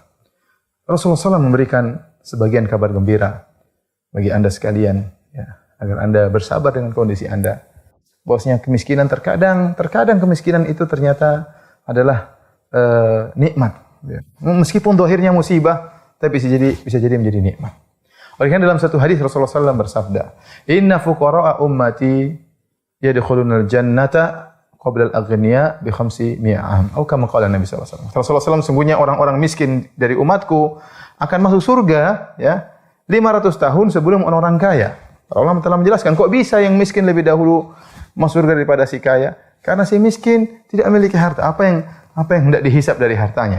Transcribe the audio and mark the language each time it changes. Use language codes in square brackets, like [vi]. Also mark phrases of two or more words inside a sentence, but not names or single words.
[id] Rasulullah SAW memberikan sebagian kabar gembira bagi Anda sekalian, ya, agar Anda bersabar dengan kondisi Anda. Bahwasanya kemiskinan terkadang kemiskinan itu ternyata adalah nikmat. Ya. Meskipun dohirnya musibah, tapi bisa jadi menjadi nikmat. Oleh karena dalam satu hadis Rasulullah SAW bersabda, [ar] إن فقراء أمتي يدخلون الجنة قبل الأغنياء ب 500 عام. [id] Atau [ar] كما قال النبي [id] SAW. Rasulullah SAW, sungguhnya orang-orang miskin dari umatku akan masuk surga, ya, 500 tahun sebelum orang-orang kaya. Allah telah menjelaskan, kok bisa yang miskin lebih dahulu masuk surga daripada si kaya? Karena si miskin tidak memiliki harta. Apa yang hendak dihisap dari hartanya?